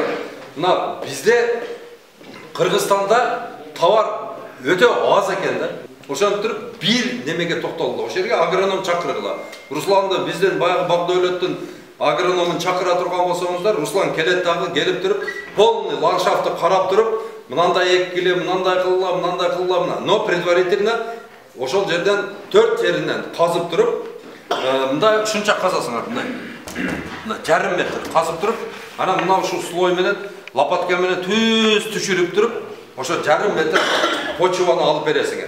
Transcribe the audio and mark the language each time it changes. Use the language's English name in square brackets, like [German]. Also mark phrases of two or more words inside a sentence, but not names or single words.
[Kyrgyz] Мына бизде Кыргызстанда товар өтө аз экен да. Ошентип бир немеге токтолду. Ошол жерге агроном чакыргыла. Русланды бизден баягы Багдойлоттун агрономун чакыра турган болсоңуздар, Руслан келет дагы, келип туруп, полный ландшафтты карап туруп, мынандай эккиле, мынандай кылла, мынандай кылла, мына. [Russian] Но предварительно [Kyrgyz] ошол жерден 4 жеринен казып туруп, мындай ушунча казасыңар, мындай. Мына жарым метр казып туруп, анан мына ушул слой менен лопатка менен түз түшүрүп туруп, ошо жарым метр почваны алып бересиңер.